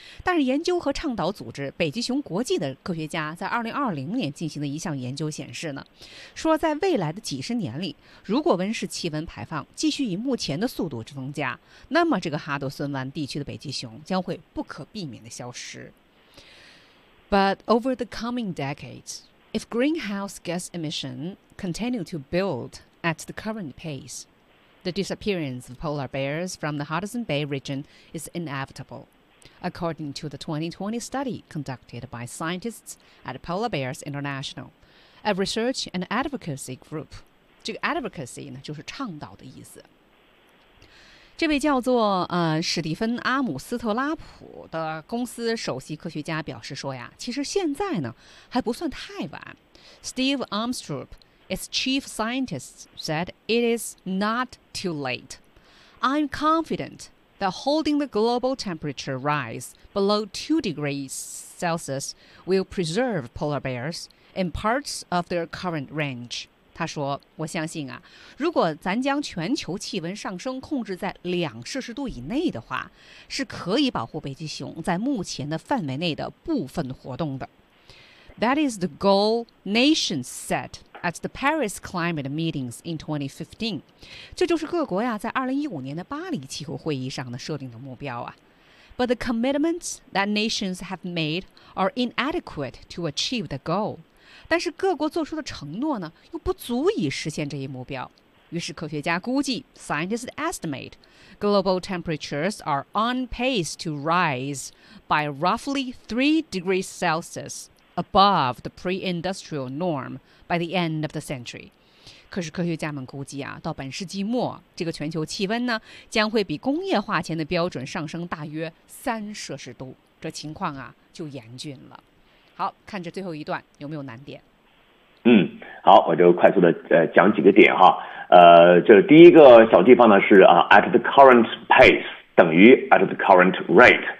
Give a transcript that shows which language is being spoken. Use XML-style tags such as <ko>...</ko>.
<zh>但是研究和倡导组织北极熊国际的科学家在2020年进行的一项研究显示呢，说在未来的几十年里，如果温室气温排放继续以目前的速度增加，那么这个哈德逊湾地区的北极熊将会不可避免的消失。</zh> <en>But over the coming decades, if greenhouse gas emission continue to buildAt the current pace, the disappearance of polar bears from the Hudson Bay region is inevitable, according to the 2020 study conducted by scientists at Polar Bears International, a research and advocacy group.</en> <zh>这个 advocacy 呢，就是倡导的意思。这位叫做史蒂芬阿姆斯特拉普的公司首席科学家表示说呀，其实现在呢还不算太晚。</zh> <en>Steve Armstrong. Its chief scientist said it is not too late. I'm confident that holding the global temperature rise below 2 degrees Celsius will preserve polar bears in parts of their current range.</en> <zh>他说，我相信啊，如果咱将全球气温上升控制在两摄氏度以内的话，是可以保护北极熊在目前的范围内的部分活动的。</zh> <en>That is the goal nations set. At the Paris Climate Meetings in 2015,</en> <zh>这就是各国呀在2015年的巴黎气候会议上的设定的目标啊。</zh> <en>But the commitments that nations have made are inadequate to achieve the goal.</en> <zh>但是各国做出的承诺呢，又不足以实现这一目标。于是科学家估计</zh> <en>，scientists estimate global temperatures are on pace to rise by roughly 3 degrees Celsius. Above the pre-industrial norm by the end of the century.</en> <zh>可是科学家们估计啊，到本世纪末，这个全球气温呢，将会比工业化前的标准上升大约三摄氏度。这情况啊，就严峻了。好，看这最后一段有没有难点？嗯，好，我就快速的讲几个点哈。这第一个小地方呢是啊 ，</zh> <en>at the current pace</en> <zh>等于</zh> <en>at the current rate。</en>